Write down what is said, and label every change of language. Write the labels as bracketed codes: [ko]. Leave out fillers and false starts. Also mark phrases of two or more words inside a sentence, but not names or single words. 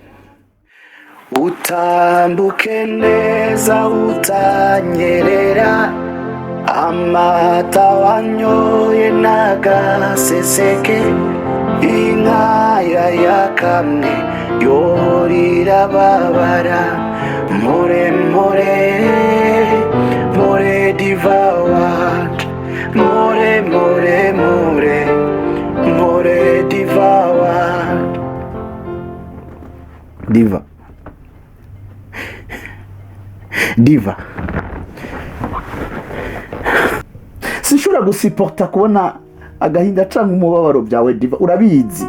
[rn] utambuke neza utanyerera, amata wanyoye nagaseseke, inkaya yakamwe yorira babara, [en] more more more Diva wacu, more more more more Diva wacu. [rn] Diva, Diva, sinshobora gusiporta kubona agahinda canke umubabaro byawe Diva, urabizi.